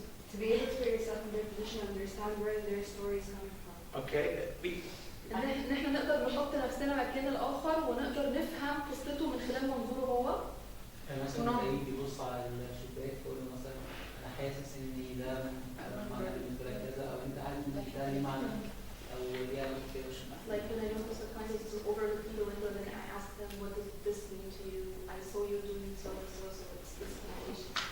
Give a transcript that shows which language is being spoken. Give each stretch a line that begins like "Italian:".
English: to be able to put yourself in their position and understand where their story is coming from. Okay.
Arabic: إن إحنا نقدر نحط نفسنا مكان الآخر ونقدر نفهم قصته من خلال منظوره هو. مثلا تلاقيه بيبص على الشباك يقول له مثلا انا حاسس ان ده معنى بالنسبه لك كذا او انت عارف ان ده ليه معنى او ليه علاقه كده مش معنى.
English: Like when I noticed the kind of overlooking the window, then I asked them, what does this mean to you? I saw you doing so and so, so it's this connotation.